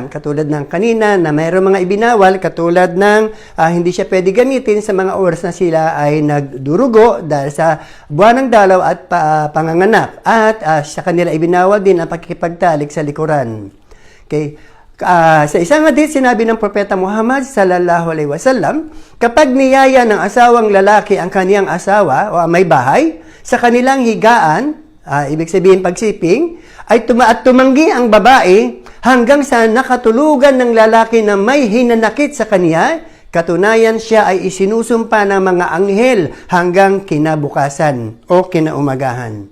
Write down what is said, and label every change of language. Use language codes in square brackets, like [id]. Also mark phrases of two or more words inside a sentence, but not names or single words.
[tl] Katulad ng kanina na mayroong mga ibinawal, katulad ng hindi siya pwede gamitin sa mga oras na sila ay nagdurugo dahil sa buwan ng dalaw at panganganak. At sa kanila ibinawal din ang pakikipagtalik sa likuran. Okay. Sa isang hadith, sinabi ng Propeta Muhammad [ar] صلى الله عليه وسلم, [tl] kapag niyaya ng asawang lalaki ang kaniyang asawa o may bahay, sa kanilang higaan, ibig sabihin pagsiping, ay tumanggi ang babae hanggang sa nakatulugan ng lalaki na may hinanakit sa kaniya, katunayan siya ay isinusumpa ng mga anghel hanggang kinabukasan o kinaumagahan.